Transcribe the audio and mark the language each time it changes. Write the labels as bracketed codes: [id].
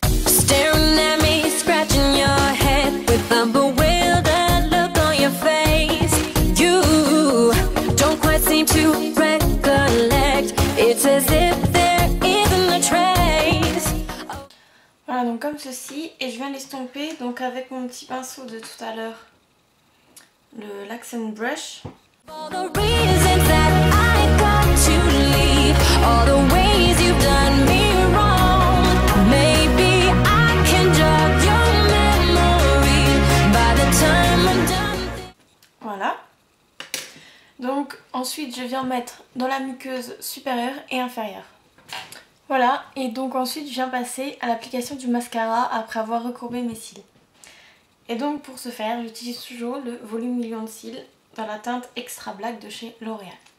[en] Staring at me, scratching your head with a bewildered look on your face. You don't quite seem to recollect. It's as if there isn't a trace. [fr] Voilà, donc comme ceci, et je viens l'estomper donc avec mon petit pinceau de tout à l'heure, l'Accent Brush. [en] All the reasons that I got to leave, all the ways you've done me wrong. Maybe I can jog your memory by the time I'm done. [fr] Voilà. Donc ensuite je viens mettre dans la muqueuse supérieure et inférieure. Voilà, et donc ensuite je viens passer à l'application du mascara après avoir recourbé mes cils. Et donc pour ce faire, j'utilise toujours le volume million de cils dans la teinte Extra Black de chez L'Oréal.